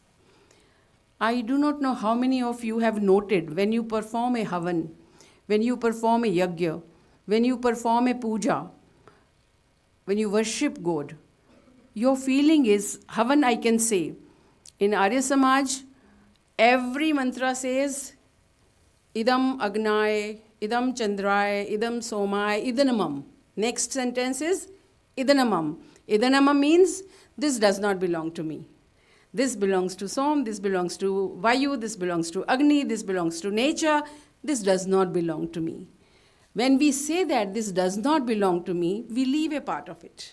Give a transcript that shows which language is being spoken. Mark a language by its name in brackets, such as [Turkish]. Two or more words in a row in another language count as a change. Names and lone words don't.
[English] I do not know how many of you have noted when you perform a havan, when you perform a yajna, when you perform a puja, when you worship God, your feeling is, havan I can say, in Arya Samaj, every mantra says, [Sanskrit] idam agnay, idam chandray, idam somay, idanamam. [English] Next sentence is, idanamam. Idanamam means, this does not belong to me. This belongs to Som, this belongs to Vayu, this belongs to Agni, this belongs to nature, this does not belong to me. When we say that this does not belong to me, we leave a part of it.